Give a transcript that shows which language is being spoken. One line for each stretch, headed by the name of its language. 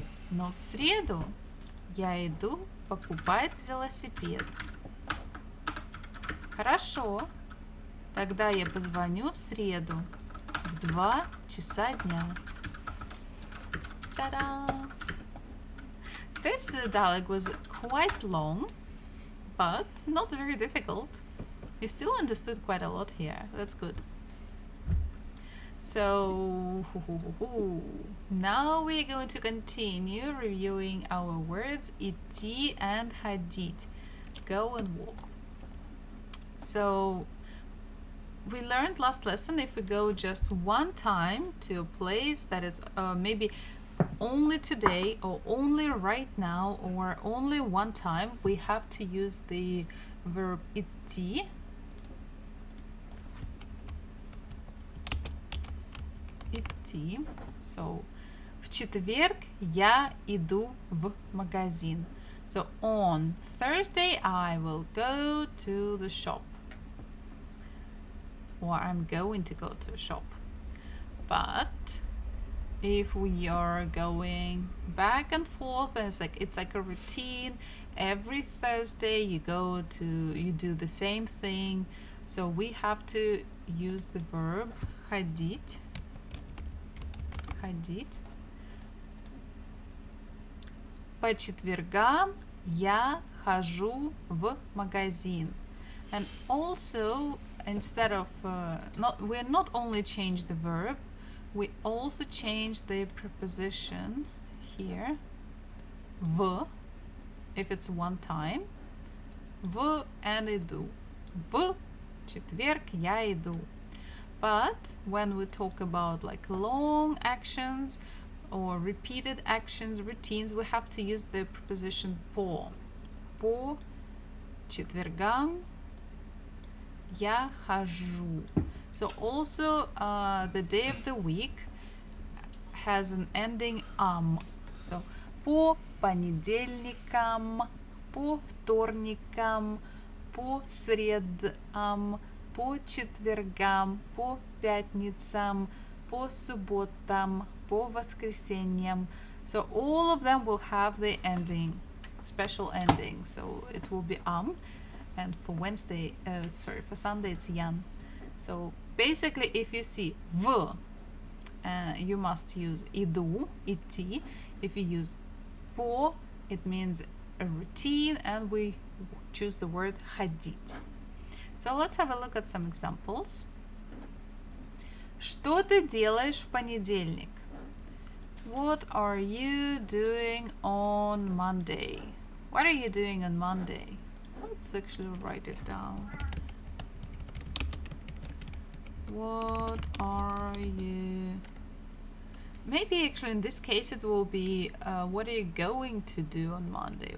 Russian: Но в среду я иду покупать велосипед. Хорошо. Тогда я позвоню в среду в 2 часа дня. Ta-da!
English: This dialogue was quite long, but not very difficult. You still understood quite a lot here. That's good. So now we're going to continue reviewing our words идти and ходить, go and walk. So we learned last lesson, if we go just one time to a place that is maybe only today or only right now or only one time, we have to use the verb идти.
Russian: Идти. So, в четверг я иду в магазин.
English: So, on Thursday I will go to the shop. Or I'm going to go to a shop. But if we are going back and forth, and it's like a routine, every Thursday you do the same thing, so we have to use the verb ходить.
Russian: По четвергам я хожу в магазин.
English: And also, instead of we not only change the verb, we also change the preposition here, в, if it's one time, в and иду.
Russian: В четверг я иду.
English: But when we talk about like long actions or repeated actions, routines, we have to use the preposition по.
Russian: По четвергам я хожу.
English: So also the day of the week has an ending So
Russian: по понедельникам, по вторникам, по средам, по четвергам, по пятницам, по субботам, по воскресеньям.
English: So all of them will have the ending, special ending. So it will be and for Wednesday, for Sunday it's yan. So basically, if you see в, you must use иду, идти. If you use по, it means a routine, and we choose the word ходить. So let's have a look at some examples.
Russian: Что ты делаешь в понедельник?
English: What are you doing on Monday? What are you doing on Monday? Let's actually write it down. What are you... Maybe actually in this case it will be what are you going to do on Monday?